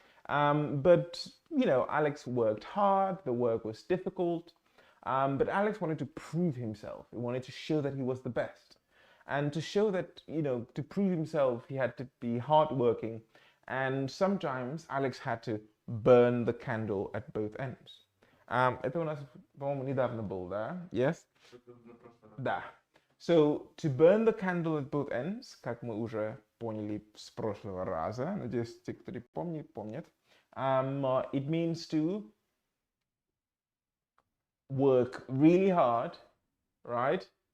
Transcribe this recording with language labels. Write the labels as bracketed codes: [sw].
[en] But, you know, Alex worked hard, the work was difficult, but Alex wanted to prove himself. He wanted to show that he was the best. And to show that, you know, to prove himself, he had to be hardworking. And sometimes Alex had to burn the candle at both ends. [ru] Это у нас, по-моему, недавно был, да? [en] Yes? Да. So, to burn the candle at both ends, как мы уже поняли с прошлого раза, надеюсь, те, кто помнят, it means to work really hard, right?